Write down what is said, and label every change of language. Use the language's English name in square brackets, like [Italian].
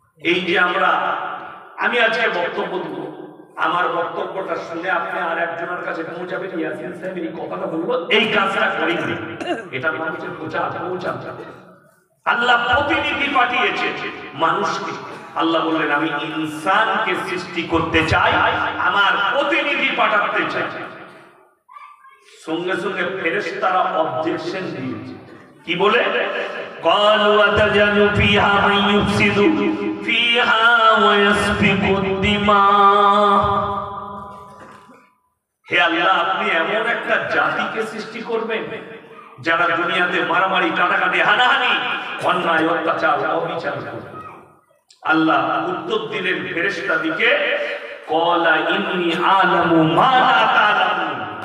[Bangla] এই যে আমি আজকে বক্তব্য দেব, আমার বক্তব্যটা শুনে আপনি আর একজনের কাছে পৌঁছাবেন, ইয়াসিন সাহেব এই কথাটা বলবো, এই কাজটা করেন, এটা মানুষের প্রচার পৌঁছাতে। আল্লাহ প্রতিনিধি পাঠিয়েছে মানুষকে। আল্লাহ বললেন আমি ইনসানকে সৃষ্টি করতে চাই, আমার প্রতিনিধি পাঠাতে চাই। সঙ্গে সঙ্গে ফেরেশতারা অবজেকশন দিয়েছে, কি বলে? [Arabic] قالوا أتجعل فيها من يفسد فيها ويسفك الدماء। [Bangla] হে আল্লাহ, আপনি এমন একটা জাতিকে সৃষ্টি করবেন যারা দুনিয়াতে মারামারি, কাটাকাটি, হানাহানি, অন্যায়, অত্যাচার, অবিচার করবে। আল্লাহ উত্তর দিলেন ফেরেশতাদিকে, [Arabic] ক্বালা ইন্নী আ'লামু মা লা তা'লামুন।